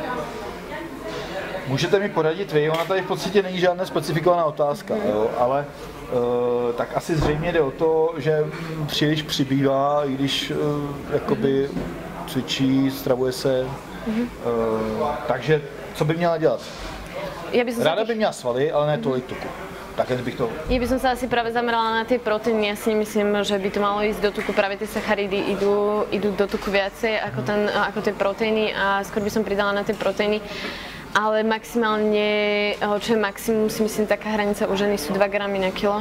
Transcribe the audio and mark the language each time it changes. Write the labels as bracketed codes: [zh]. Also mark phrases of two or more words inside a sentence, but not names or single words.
[cs] Můžete mi poradit vy, ona tady v podstatě není žádná specifikovaná otázka, jo, ale tak asi zřejmě jde o to, že příliš přibývá, i když jakoby cvičí, stravuje se, takže co by měla dělat? Ráda by měla svaly, ale ne tolik tuku. [sk] Ja by som sa asi práve zamerala na tie proteíny. Ja si myslím, že by to malo ísť do tuku. Práve tie sacharidy idú do tuku viacej ako tie proteíny a skôr by som pridala na tie proteíny. Ale maximálne, čo je maximum, si myslím, taká hranica u ženy sú 2 gramy na kilo.